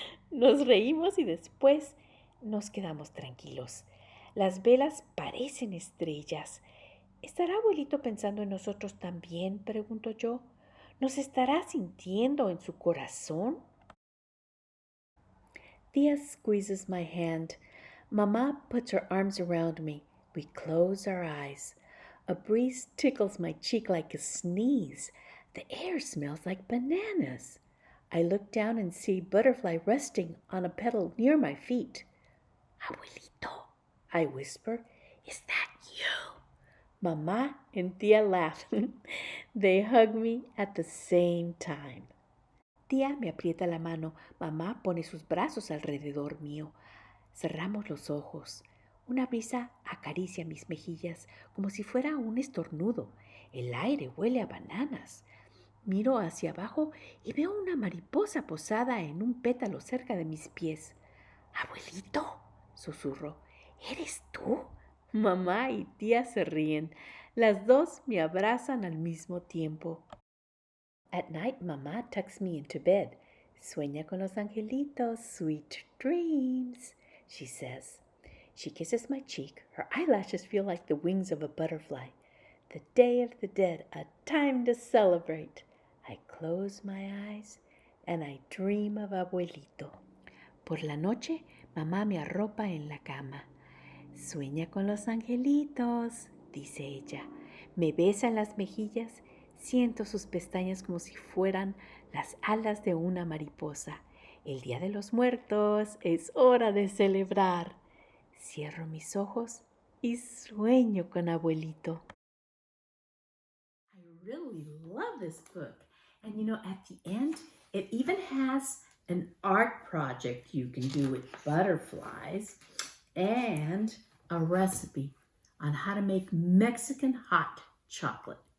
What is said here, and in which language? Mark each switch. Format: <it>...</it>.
<es>Nos reímos y después nos quedamos tranquilos. Las velas parecen estrellas. ¿Estará Abuelito pensando en nosotros también?, pregunto yo. ¿Nos estará sintiendo en su corazón?</es> <en>Tia squeezes my hand. Mama puts her arms around me. We close our eyes. A breeze tickles my cheek like a sneeze. The air smells like bananas. I look down and see butterfly resting on a petal near my feet. Abuelito, I whisper, is that you? Mama and Tia laugh. They hug me at the same time.</en> <es>Tía me aprieta la mano, mamá pone sus brazos alrededor mío. Cerramos los ojos. Una brisa acaricia mis mejillas como si fuera un estornudo. El aire huele a bananas. Miro hacia abajo y veo una mariposa posada en un pétalo cerca de mis pies. Abuelito, susurro, ¿eres tú? Mamá y tía se ríen. Las dos me abrazan al mismo tiempo.</es> <en>At night, Mama tucks me into bed.</en> <es>Sueña con los angelitos,</es> <en>sweet dreams, she says. She kisses my cheek. Her eyelashes feel like the wings of a butterfly. The Day of the Dead, a time to celebrate. I close my eyes and I dream of abuelito.</en> <es>Por la noche, mamá me arropa en la cama. Sueña con los angelitos, dice ella. Me besa en las mejillas, siento sus pestañas como si fueran las alas de una mariposa. El Día de los Muertos, es hora de celebrar. Cierro mis ojos y sueño con abuelito.</es> <en>I really love this book. And you know, at the end, it even has an art project you can do with butterflies and a recipe on how to make Mexican hot chocolate.</en>